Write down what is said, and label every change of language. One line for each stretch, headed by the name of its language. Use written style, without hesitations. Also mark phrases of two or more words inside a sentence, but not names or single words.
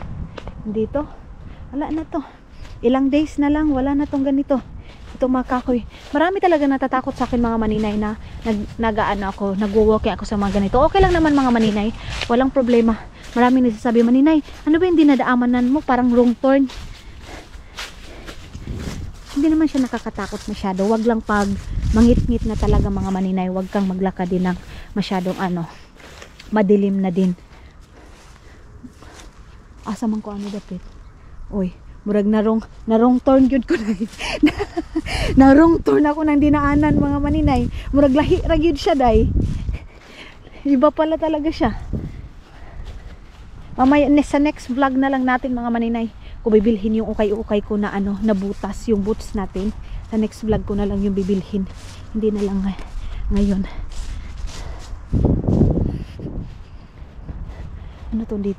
Filipino: Dito, wala na to. Ilang days na lang, wala na tong ganito. Ito mga kahoy. Marami talaga natatakot sa akin mga maninay na nagwo-walking ako sa mga ganito. Okay lang naman mga maninay. Walang problema. Marami nagsasabi, maninay, ano ba yung dinadaanan mo? Parang
English: wrong turn.
Filipino: Hindi naman siya nakakatakot masyado. Wag lang pag mangit-ngit na talaga mga maninay. Wag kang maglakad din ng masyadong madilim na din.
Cebuano: Asa man ko dapit. Oy, murag
English: narong turn
Cebuano: gyud ko na.
English: Narong turn
Filipino: ako nang dinaanan mga maninay.
Cebuano: Murag lahi ra gyud siya day.
Filipino: Iba pala talaga siya. Mamaya sa
English: next vlog
Filipino: na lang natin mga maninay, kung bibilhin yung ukay-ukay ko na nabutas yung boots natin. Sa
English: next vlog
Filipino: ko na lang yung bibilhin. Hindi na lang ngayon. Ano to dito?